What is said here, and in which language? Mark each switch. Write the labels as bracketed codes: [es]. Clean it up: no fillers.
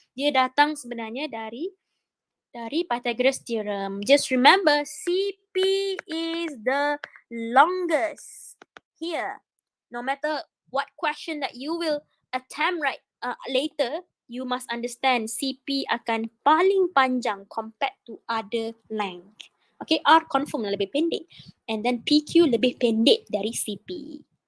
[ms] Dia datang sebenarnya dari Pythagoras theorem. [en] Just remember, CP is the longest here. No matter what question that you will attempt later, you must understand CP akan paling panjang compared to other length. [ms] Okay, R confirm lebih pendek. And then PQ lebih pendek dari CP.